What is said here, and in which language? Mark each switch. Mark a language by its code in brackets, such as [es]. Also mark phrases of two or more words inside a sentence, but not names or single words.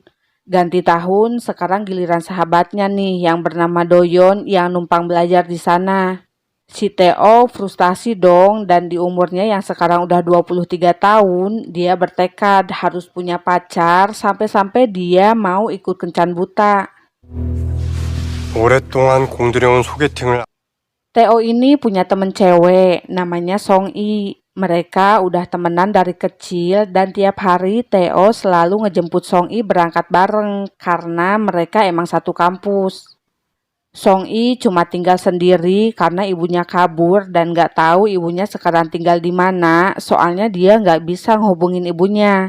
[id] Ganti tahun, sekarang giliran sahabatnya nih yang bernama Doyon yang numpang belajar di sana. Si Theo frustasi dong dan di umurnya yang sekarang udah 23 tahun, dia bertekad harus punya pacar sampai-sampai dia mau ikut kencan buta. [ko] 오랫동안 공들여온 소개팅을 [id] Theo ini punya temen cewek, namanya Song-i. Mereka udah temenan dari kecil dan tiap hari Theo selalu ngejemput Song-i berangkat bareng karena mereka emang satu kampus. Song-i cuma tinggal sendiri karena ibunya kabur dan gak tahu ibunya sekarang tinggal di mana, soalnya dia gak bisa ngehubungin ibunya.